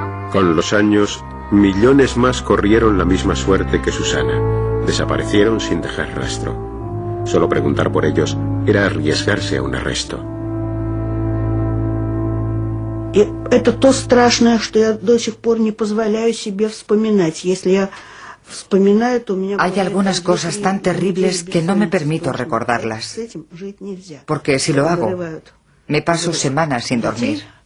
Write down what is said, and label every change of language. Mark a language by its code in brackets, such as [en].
[es] Con los años, millones más corrieron la misma suerte que Susana. Desaparecieron sin dejar rastro. Solo preguntar por ellos era arriesgarse a un arresto. [ru] Это то страшное, что я до сих пор не позволяю себе вспоминать. Если я вспоминаю, то у меня... [es] Hay algunas cosas tan terribles que no me permito recordarlas. Porque si lo hago, me paso semanas sin dormir.